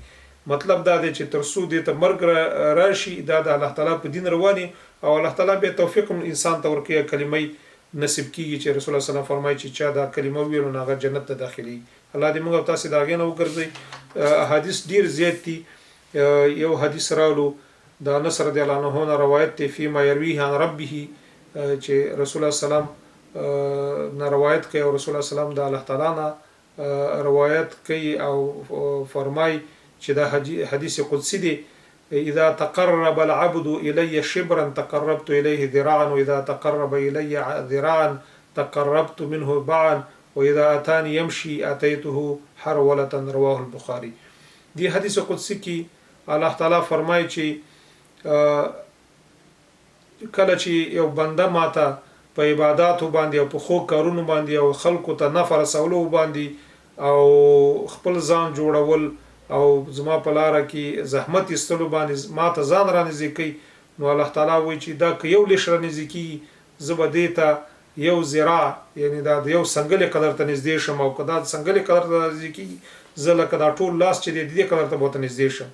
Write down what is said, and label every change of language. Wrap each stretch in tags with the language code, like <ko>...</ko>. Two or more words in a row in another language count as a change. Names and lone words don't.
<ps>مطلب دا دی چې تر څو دې ته مرګ راشي دا د الله تعالی په دین رواني او الله تعالی بیا توفیق انسان ته ورکوي، کلمه نصیب کیږي چې رسول الله</ps> <ar>صلی الله علیه وسلم</ar> <ps>فرمایي چې چا دا کلمه وویل نو هغه جنت ته داخلي. الله دې موږ او تاسې د هغې نه وګرځوي. احادیث ډېر زیات دي. یو حدیث راولو د انس</ps> <ar>رضی الله عنه</ar> <ps>نه روایت دی</ps> <ar>فيما يرويه عن ربه،</ar> <ps>چې رسول الله</ps> <ar>صلی الله علیه وسلم</ar> <ps>نه روایت کوي او رسول الله</ps> <ar>صلی الله علیه وسلم</ar> <ps>د الله تعالی نه روایت کوي او فرمای چې دا حدیث قدسی دی.</ps> <ar>اذا تقرب العبد الي شبرا تقربت اليه ذراعا واذا تقرب الي ذراعا تقربت منه باعا واذا اتاني يمشي اتيته حروله. رواه البخاري.</ar> <ps>دی حدیث قدسی کې الله تعالی فرمای چې کله چې یو بنده ماته په عباداتو باندې او په ښو کارونو باندې او خلکو ته نفع رسولو باندې او خپل ځان جوړول او زما په لاره کې زحمت ایستلو باندې ما ته ځان را نږدې کوي، نو الله تعالی وایي چې دا که یو لیش را نږدې کېږي زه به دې ته یو ذراع یعنی دا د یو سنګلې قدر ته نږدې شم، او که دا د سنګلې قدر ته نږدې کېږي زه لکه دا ټول لاس چې دی د دې قدر ته به ورته نږدې شم.</ps>